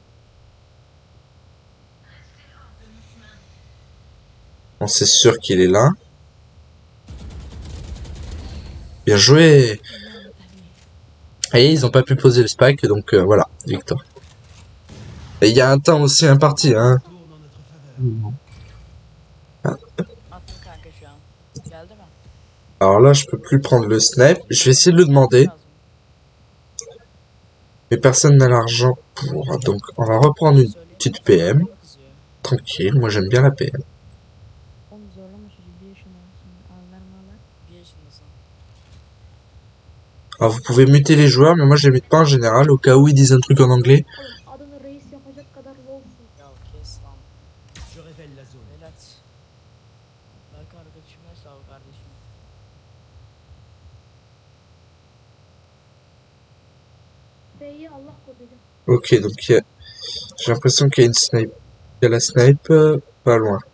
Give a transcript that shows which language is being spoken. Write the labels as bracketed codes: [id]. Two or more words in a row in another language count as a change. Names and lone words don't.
[fr] Bon, c'est sûr qu'il est là. Bien joué. Et ils ont pas pu poser le spike, donc voilà, victoire. Et il y a un temps aussi imparti, hein. Tourne en notre faveur. [tr] Attım kanka şu an. Geldi mi? [fr] Alors là, je peux plus prendre le snipe. Je vais essayer de le demander, [tr] Lazım. [fr] mais personne n'a l'argent pour. Donc, on va reprendre une [tr] Söyleyeyim. [fr] petite PM. [tr] Kızıyor. [fr] Tranquille, moi j'aime bien la PM. [tr] Oğlum zorlama çocuğu 1 yaşında. Şimdi ağlar mağlar. 1 yaşındasın. [fr] Alors, vous pouvez muter les joueurs, mais moi je les mute pas en général, au cas où ils disent un truc en anglais. [tr] Adını reis yapacak kadar lolsun. Ya kes lan. [fr] Je révèle la zone. [tr] Velat. Bak arkadaşıma sağ ol kardeşim. B'yi Allah korudu. [fr] Ok, donc j'ai l'impression qu'il y a une snipe. Il y a la snipe pas loin.